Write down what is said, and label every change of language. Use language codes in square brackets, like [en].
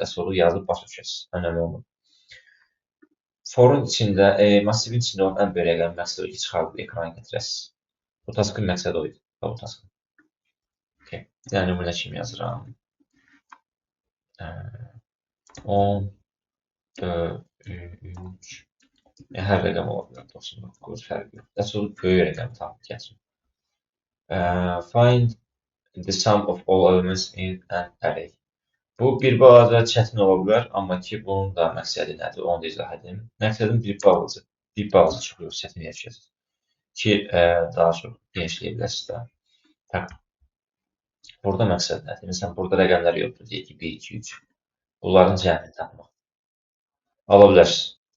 [az] Və sonra yazıb başa düşəsiniz. Önəmli olmur. Forun içində, massivin içində olan ən böyük rəqəmi məqsəd o ki, çıxardıb ekrana gətirəsiniz. Bu taskın məqsədi o idi. Bu taskın. Okay. Yəni nümunə kimi yazıram. 10, 3, hər rəqəm ola bilər, 99, fərqi yox. Daha böyük rəqəm tapıb gətirin. [en] Find the sum of all elements in an array. [az] Bu bir balaca çətin ola bilər, amma ki, bunun da məqsədi nədir, onu da izah edim. Məqsədim bir balaca çox yox, çətin yaşayacaq ki, daha çox genişləyə biləsiniz də. Tak. Burada məqsəd nədir? Məsələn, burada rəqəmlər yoxdur, deyək ki, 1, 2, 3. Bunların cəmini tapmaq. Ala bilərsiniz.